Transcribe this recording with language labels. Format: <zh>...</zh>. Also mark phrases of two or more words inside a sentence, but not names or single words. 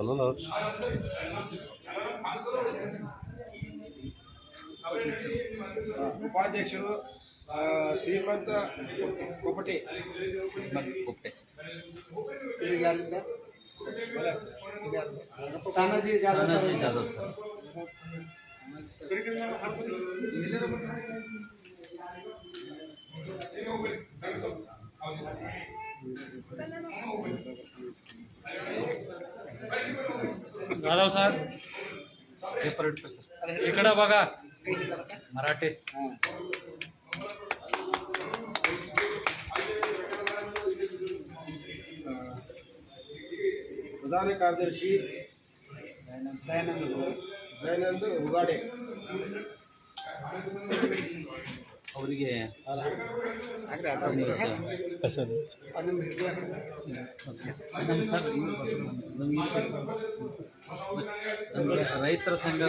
<kn>ಉಪಾಧ್ಯಕ್ಷರು ಶ್ರೀಮಂತ ಕೊಪ್ಪಟೆ ತಾನಾಜಿ ಜಾಧವ್ ಸರ್.</kn> <mr>जाधव सर पेपर इकडे बघा मराठी.</mr> <kn>ಪ್ರಧಾನ ಕಾರ್ಯದರ್ಶಿ ದಯಾನಂದ ಉಗಾಡೆ ಅವರಿಗೆ ರೈತರ ಸಂಘ</kn>